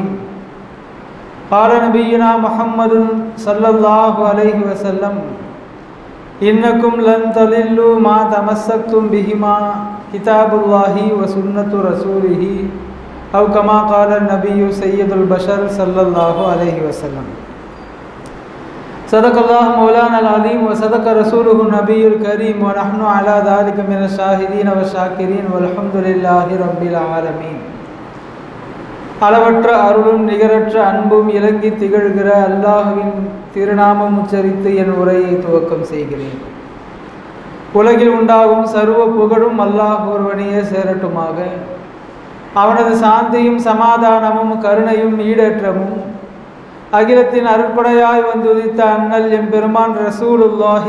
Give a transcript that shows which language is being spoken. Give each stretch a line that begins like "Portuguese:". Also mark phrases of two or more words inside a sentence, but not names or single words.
Arabic: قال نبينا محمد صلى الله عليه وسلم: إنكم لن تضلوا ما تمسكتم بهما كتاب الله وسنة رسوله أو كما قال النبي سيد البشر صلى الله عليه وسلم. صدق الله مولانا العظيم وصدق رسوله النبي الكريم ونحن على ذلك من الشاهدين والشاكرين والحمد لله رب العالمين.
Tamil: அளவற்ற அருளும் நிகரற்ற அன்பும் இலங்கி திகழ்கிற அல்லாஹ்வின் திருநாமம் உச்சரித்து என் உரையை துவக்கம் செய்கிறேன். உலகில் உண்டாகும் சர்வ புகழும் அல்லாஹ் ஒருவனையே சேரட்டுமாக. அவனது சாந்தியும் சமாதானமும் கருணையும் ஈடேற்றமும் அகிலத்தின் அருட்படையாய் வந்துதித்த அண்ணல் எம்பெருமான் ரசூலுல்லாஹி